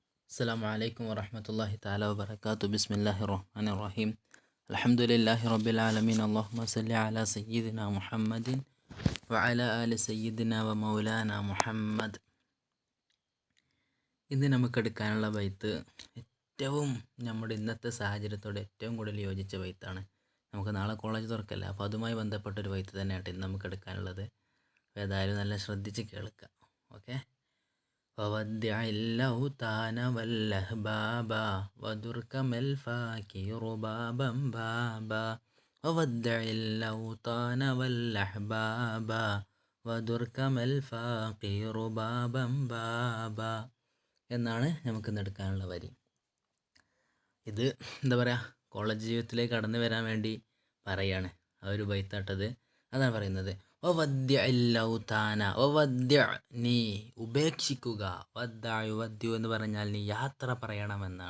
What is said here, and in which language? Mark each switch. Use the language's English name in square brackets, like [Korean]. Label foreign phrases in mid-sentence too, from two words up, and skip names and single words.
[Arabic] السلام عليكم ورحمة الله تعالى وبركاته. بسم الله الرحمن الرحيم. الحمد لله رب العالمين. اللهم صل على سيدنا محمد وعلى آل سيدنا ومولانا محمد. [Malayalam] ഇന്ന് നമുക്കെടുക്കാനുള്ള ബൈത്ത് ഏറ്റവും നമ്മുടെ ഇന്നത്തെ സാഹചര്യത്തോട് ഏറ്റവും കൂടുതൽ യോജിച്ച ബൈത്താണ്. നമുക്ക് നാളെ കോളേജ് തുറക്കല്ല, അപ്പോൾ അതുമായി ബന്ധപ്പെട്ടൊരു ബൈത്ത് തന്നെയാണ് ഇന്ന് നമുക്ക് എടുക്കാനുള്ളത്. അപ്പോൾ ഏതായാലും നല്ല ശ്രദ്ധിച്ച് കേൾക്കാം. ഓക്കെ. [Arabic] وودع اللوطان والأحبابا ودركم الفاكر بابا بابا وودع اللوطان والأحبابا ودركم الفاكر بابا بابا [Malayalam] എന്നാണ് നമുക്കിന്ന് എടുക്കാനുള്ള വരി. ഇത് എന്താ പറയുക, കോളേജ് ജീവിതത്തിലേക്ക് കടന്നു വരാൻ വേണ്ടി പറയാണ് ആ ഒരു ബൈത്താട്ടത്. അതാണ് പറയുന്നത്. വദ്യ നീ ഉപേക്ഷിക്കുക. വദ്യു എന്ന് പറഞ്ഞാൽ നീ യാത്ര പറയണമെന്നാണ്.